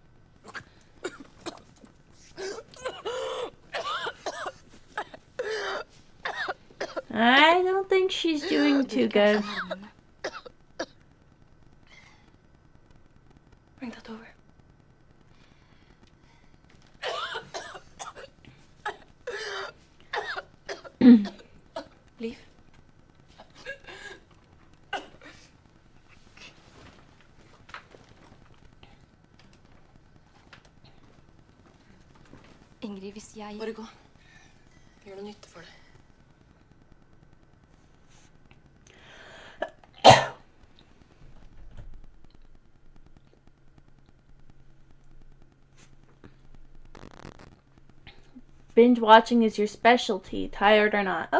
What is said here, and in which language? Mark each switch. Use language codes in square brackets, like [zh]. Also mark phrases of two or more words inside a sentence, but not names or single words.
[en] I don't think she's doing too good. Bring that over. Leave. [no] Ingrid, hvis jeg... Bare gå. Gjør noe nytte for deg. [en] Binge watching is your specialty, tired or not.